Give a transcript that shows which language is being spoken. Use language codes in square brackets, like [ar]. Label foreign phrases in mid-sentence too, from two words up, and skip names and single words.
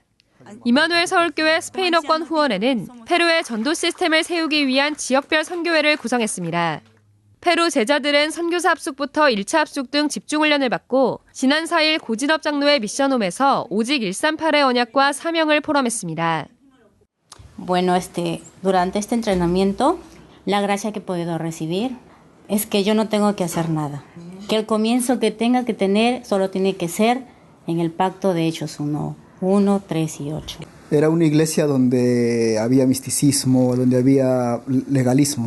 [ko] 이마누엘 서울교회 스페인어권 후원회는 페루의 전도 시스템을 세우기 위한 지역별 선교회를 구성했습니다. 페루 제자들은 선교사 합숙부터 1차 합숙 등 집중훈련을 받고 지난 4일 고진업 장로의 미션홈에서 오직 138의 언약과 사명을 포럼했습니다. [es] Bueno, durante este entrenamiento, la gracia que he podido recibir es que yo no tengo que hacer nada. Que el comienzo que tenga que tener solo tiene que ser en el pacto de Hechos 1, 3 y 8. Era una iglesia donde había misticismo, donde había legalismo.